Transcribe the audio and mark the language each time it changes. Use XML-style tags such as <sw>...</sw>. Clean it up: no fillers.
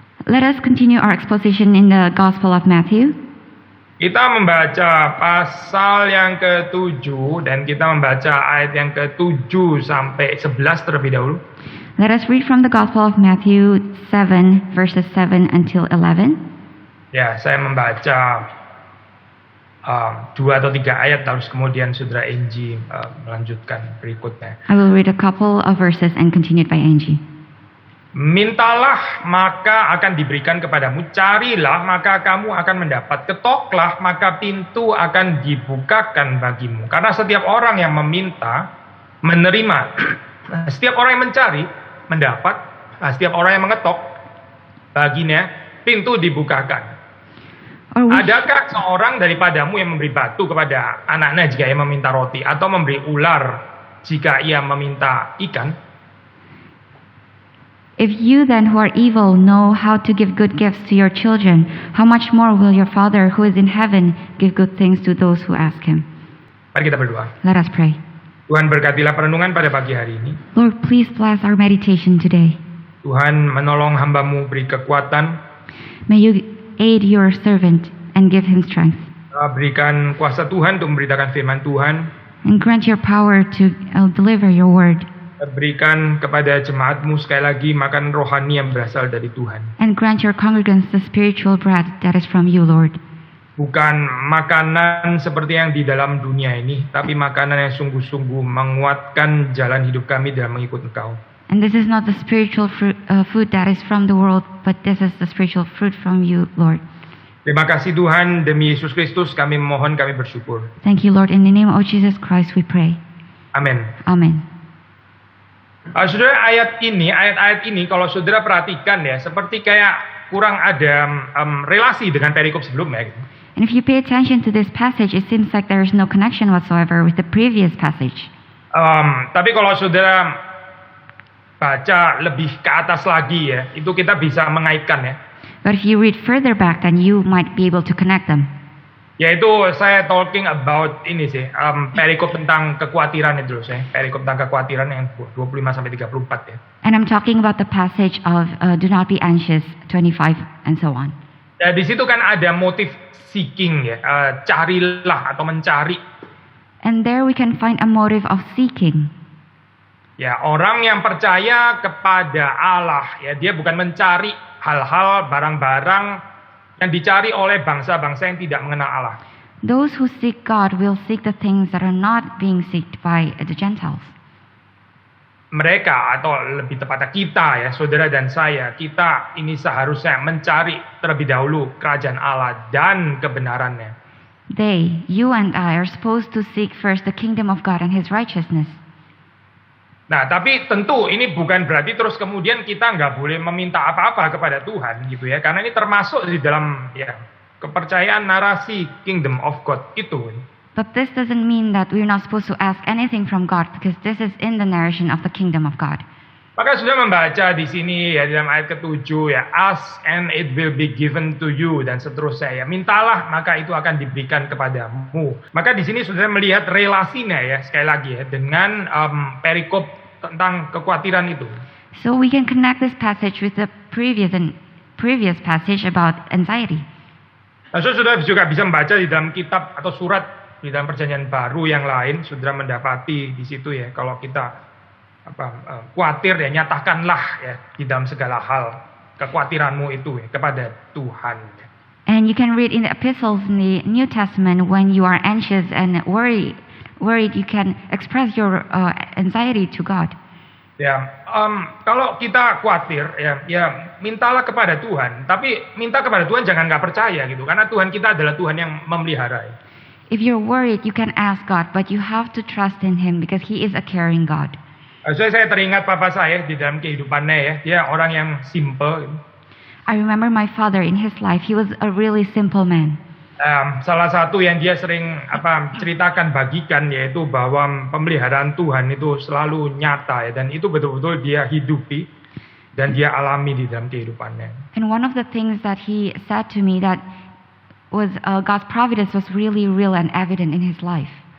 <en>Let us continue our exposition in the Gospel of Matthew.</en> <id>Kita membaca pasal yang ke-7 dan kita membaca ayat yang ke-7 sampai 11 terlebih dahulu.</id> <en>Let us read from the Gospel of Matthew 7, verses 7 until 11.</en> <id>Ya, saya membaca 2 atau 3 ayat, terus kemudian Saudara Angie melanjutkan berikutnya.</id> <en>I will read a couple of verses and continue it by Angie.</en> <id>Mintalah maka akan diberikan kepadamu, carilah maka kamu akan mendapat, ketoklah maka pintu akan dibukakan bagimu. Karena setiap orang yang meminta, menerima, setiap orang yang mencari, mendapat, setiap orang yang mengetok, baginya pintu dibukakan. Adakah seorang daripadamu yang memberi batu kepada anaknya jika ia meminta roti, atau memberi ular jika ia meminta ikan?</id> <en>If you then who are evil know how to give good gifts to your children, how much more will your Father who is in heaven give good things to those who ask him?</en> <id>Mari kita berdoa.</id> <en>Let us pray.</en> <id>Tuhan, berkatilah perenungan pada pagi hari ini.</id> <en>Lord, please bless our meditation today.</en> <id>Tuhan, menolong hamba-Mu, beri kekuatan.</id> <en>May you aid your servant and give him strength.</en> <id>Berikan kuasa Tuhan untuk memberitakan firman Tuhan.</id> <en>And grant your power to deliver your word.</en> <id>Berikan kepada jemaat-Mu sekali lagi makan rohani yang berasal dari Tuhan.</id> <en>And grant your congregants the spiritual bread that is from you, Lord.</en> <id>Bukan makanan seperti yang di dalam dunia ini, tapi makanan yang sungguh-sungguh menguatkan jalan hidup kami dalam mengikut Engkau.</id> <en>And this is not the spiritual food that is from the world, but this is the spiritual fruit from you, Lord.</en> <id>Terima kasih Tuhan, demi Yesus Kristus kami memohon, kami bersyukur.</id> <en>Thank you, Lord. In the name of Jesus Christ we pray.</en> <id>Amin.</id> <en>Amen.</en> <id>Saudara, ayat-ayat ini kalau saudara perhatikan ya, seperti kayak kurang ada relasi dengan perikop sebelumnya. Gitu.</id> <en>And if you pay attention to this passage, it seems like there is no connection whatsoever with the previous passage.</en> <id>Tapi kalau saudara baca lebih ke atas lagi ya, itu kita bisa mengaitkan ya.</id> <en>But if you read further back, then you might be able to connect them.</en> <id>Yaitu saya</id> <en>talking about</en> <id>ini sih, perikop tentang kekhawatiran itu loh saya. Perikop tentang kekhawatiran yang 25 sampai 34 ya.</id> <en>And I'm talking about the passage of do not be anxious, 25 and so on.</en> <id>Ya, di situ kan ada motif seeking ya, carilah atau mencari.</id> <en>And there we can find a motive of seeking.</en> <id>Ya, orang yang percaya kepada Allah ya, dia bukan mencari hal-hal, barang-barang yang dicari oleh bangsa-bangsa yang tidak mengenal Allah.</id> <en>Those who seek God will seek the things that are not being sought by the Gentiles.</en> <id>Mereka, atau lebih tepatnya kita ya, saudara dan saya, kita ini seharusnya mencari terlebih dahulu kerajaan Allah dan kebenarannya.</id> <en>They, you and I, are supposed to seek first the kingdom of God and His righteousness.</en> <id>Nah, tapi tentu ini bukan berarti terus kemudian kita nggak boleh meminta apa-apa kepada Tuhan gitu ya, karena ini termasuk di dalam ya kepercayaan narasi Kingdom of God itu.</id> <en>But this doesn't mean that we're not supposed to ask anything from God, because this is in the narration of the Kingdom of God.</en> <id>Maka sudah membaca di sini ya, di dalam ayat ke-7 ya,</id> <en>ask and it will be given to you,</en> <id>dan seterusnya ya, mintalah maka itu akan diberikan kepadamu. Maka di sini sudah melihat relasinya ya, sekali lagi ya, dengan perikop tentang kekhawatiran itu.</id> <en>So we can connect this passage with the previous passage about anxiety.</en> <id>Nah, saudara juga bisa membaca di dalam kitab atau surat di dalam Perjanjian Baru yang lain, saudara mendapati di situ ya, kalau kita khawatir ya, nyatakanlah ya di dalam segala hal kekhawatiranmu itu ya kepada Tuhan.</id> <en>And you can read in the epistles in the New Testament, when you are anxious and worried, you can express your anxiety to God.</en> <id>Ya, kalau kita khawatir ya mintalah kepada Tuhan, tapi minta kepada Tuhan jangan nggak percaya gitu, karena Tuhan kita adalah Tuhan yang memelihara.</id> <en>If you're worried, you can ask God, but you have to trust in Him because He is a caring God.</en> <id>Saya teringat papa saya di dalam kehidupannya ya, dia orang yang simple.</id> <en>I remember my father in his life. He was a really simple man.</en> <id>Salah satu yang dia sering ceritakan, bagikan, yaitu bahwa pemeliharaan Tuhan itu selalu nyata ya, dan itu betul-betul dia hidupi dan dia alami di dalam kehidupannya.</id> <en>And one of the things that he said to me that was God's providence was really real and evident in his life.</en>